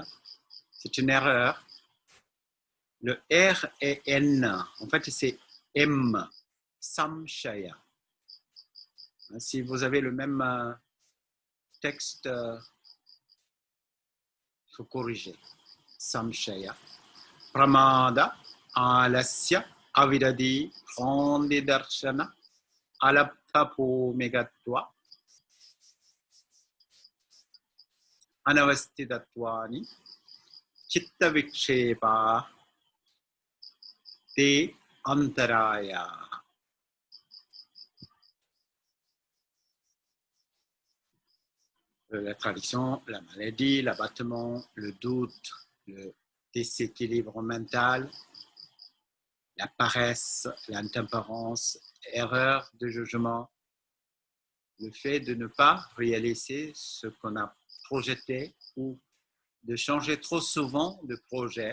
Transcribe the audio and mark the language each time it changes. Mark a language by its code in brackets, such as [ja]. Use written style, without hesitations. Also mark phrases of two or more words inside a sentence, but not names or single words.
[fr] C'est une erreur. Le R et N. En fait, c'est M. Samshaya. Si vous avez le même texte, il faut corriger. Samshaya. [sa] Pramada, आलस्य अविरति भ्रान्तिदर्शन अलब्ध भूमिकत्व अनवस्थितत्वानि चित्तविक्षेप ते अन्तराय. [fr] La traduction, la maladie, l'abattement, le doute, le déséquilibre mental, la paresse, l'intempérance, erreur de jugement, le fait de ne pas réaliser ce qu'on a projeté ou de changer trop souvent de projet.